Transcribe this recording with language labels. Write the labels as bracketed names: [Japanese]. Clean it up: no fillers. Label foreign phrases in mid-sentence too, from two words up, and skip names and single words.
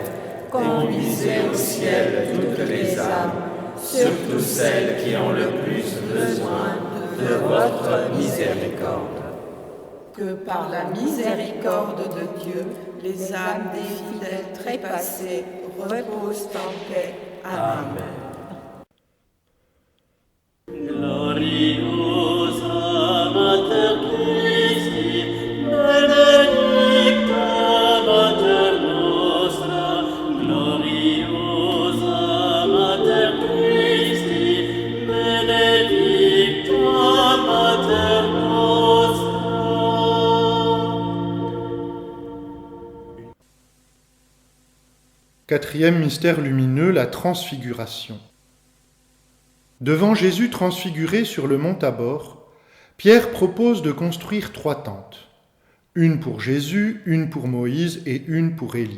[French] conduisez au ciel toutes les âmes, surtout celles qui ont le plus besoin de votre miséricorde. Que par la miséricorde de Dieu, les âmes des fidèles trépassés reposent en paix. Amen. [Latin] Gloriosa Mater Christi, benedicta Mater nostra, gloriosa Mater Christi, benedicta Mater nostra. [French] Quatrième mystère lumineux, la transfiguration. Devant Jésus transfiguré sur le mont Tabor, Pierre propose de construire 3 tentes, une pour Jésus, une pour Moïse et une pour Élie.